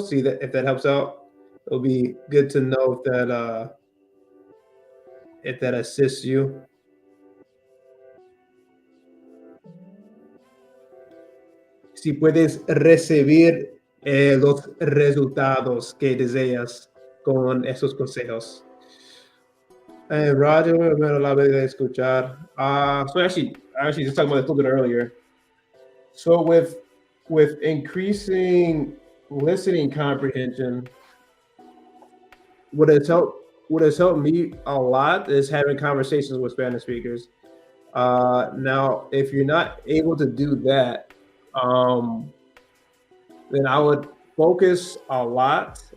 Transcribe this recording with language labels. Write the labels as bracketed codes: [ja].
[en] See that if that helps out. It'll be good to know if that assists you. [es] Si puedes recibir los resultados que deseas con esos consejos. Roger, me la habilidad de escuchar. [en] So actually just talking about this a little bit earlier. So with increasing listening comprehension, what has helped me a lot is having conversations with Spanish speakers. Now, if you're not able to do that, then I would focus a lot.